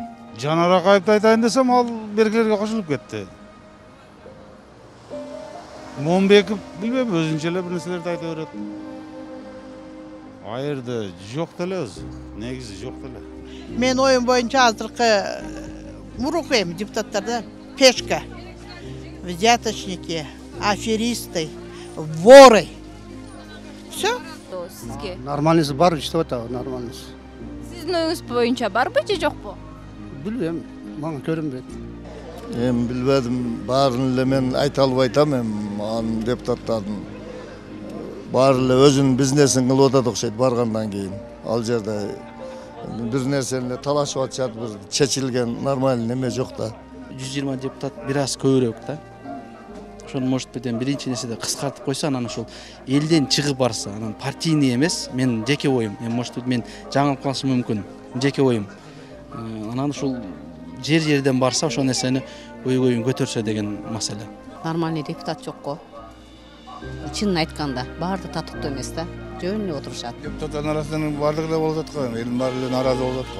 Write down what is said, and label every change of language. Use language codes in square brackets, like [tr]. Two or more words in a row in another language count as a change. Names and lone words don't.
[ky] Жанар Акаевди айтайын десем, ал бергилерге кошулуп кетти. Момбеков билбейм, өзүнчө эле бир нерселерди айта берет. Айырды жок деле өзү, негизи жок деле. Мен оюм боюнча азыркы мурунку эми депутаттарда пешка, [ru] взяточники, аферисты, воры. Все? [ky] Сизге? Нормальныйсы бар, иштеп атабы, нормальныйсы. Сиздин оюңуз боюнча барбы же жокпу? Билбейм, мага көрүнбөйт. Эми билбедим, баарын эле мен айта албай атам, анын депутаттардын баары эле өзүнүн бизнесин кылып атат окшойт баргандан кийин. Ал жерде бир нерсени талашып атышат, бир чечилген нормальный неме жок да. 120 депутат бир аз көбүрөөк да. Ошону [ru] может быть [ky] биринчи нерседе кыскартып койсо, анан ошол элден чыгып барса, анан партийный эмес, мен жеке оюм. [ru] Может быть [ky] мен жаңылып калышым мүмкүн, жеке оюм. Анан ушул жер-жерден барса, ошол нерсени ой-ойун көтөрсө деген маселе. Нормальный депутат жок го. Чынын айтканда, баары да татыктуу эмес да. жөнүнө отурушат. Депутаттардын арасынан бардыгы да болуп жаткан, элдин баары эле нааразы болуп жаткан.